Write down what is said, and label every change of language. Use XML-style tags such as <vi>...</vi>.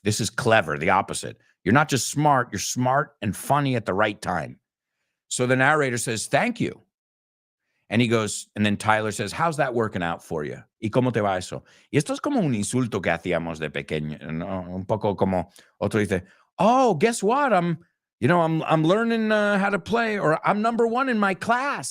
<en>This is clever, the opposite. You're not just smart, you're smart and funny at the right time. So the narrator says, thank you. And he goes, and then Tyler says, how's that working out for you?</en> <es>¿Y cómo te va eso? Y esto es como un insulto que hacíamos de pequeño, ¿no? Un poco como otro dice,</es> <en>oh, guess what? I'm learning how to play, or I'm number one in my class.</en>